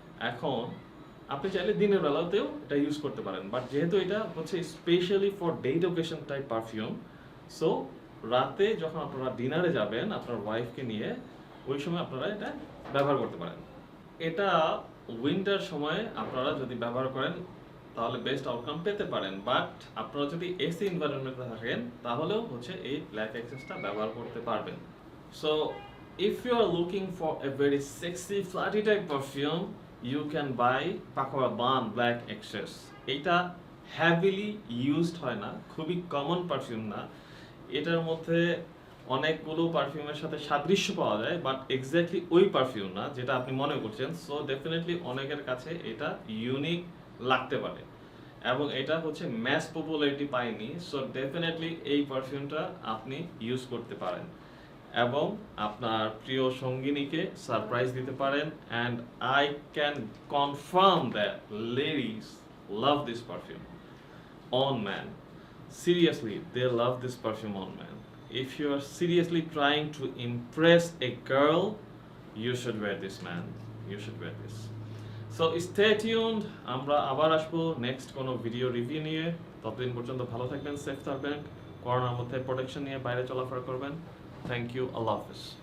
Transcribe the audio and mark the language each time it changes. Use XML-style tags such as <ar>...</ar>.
<bn>এখন আপনি চাইলে দিনের বেলাতেও এটা ইউজ করতে পারেন, বাট যেহেতু এটা হচ্ছে</bn> <en>specially for date occasion type perfume,</en> <bn>so রাতে যখন আপনারা ডিনারে যাবেন আপনার ওয়াইফকে নিয়ে, ওই সময় আপনারা এটা ব্যবহার করতে পারেন। এটা উইন্টার সময়ে আপনারা যদি ব্যবহার করেন তাহলে বেস্ট আউটকাম পেতে পারেন, বাট আপনারা যদি এসি এনভায়রনমেন্টে থাকেন তাহলেও হচ্ছে এই ব্ল্যাক এক্সেসটা ব্যবহার করতে পারবেন।</bn> <en>So if you are looking for a very sexy flirty type perfume, you can buy Paco Rabanne Black Excess.</en> <bn>এটা</bn> <en>heavily used</en> <bn>হয় না, খুবই কমন পারফিউম না, এটার মধ্যে অনেকগুলো পারফিউমের সাথে সাদৃশ্য পাওয়া যায়, বাট এক্স্যাক্টলি ওই পারফিউম না যেটা আপনি মনে করছেন। সো ডেফিনেটলি অনেকের কাছে এটা ইউনিক লাগতে পারে, এবং এটা হচ্ছে ম্যাস পপুলারিটি পায়নি। সো ডেফিনেটলি এই পারফিউমটা আপনি ইউজ করতে পারেন এবং আপনার প্রিয় সঙ্গিনীকে সারপ্রাইজ দিতে পারেন।</bn> <en>And I can confirm that ladies love this perfume on man. Seriously, they love this perfume on man. If you are seriously trying to impress a girl, you should wear this, man. You should wear this.</en> <bn>So stay tuned, আমরা আবার আসবো next কোনো video review নিয়ে। ততদিন পর্যন্ত ভালো থাকবেন, safe থাকবেন, করোনার মধ্যে প্রোটেকশন নিয়ে বাইরে চলাফেরা করবেন। থ্যাংক ইউ, আল্লাহ হাফেজ।</bn>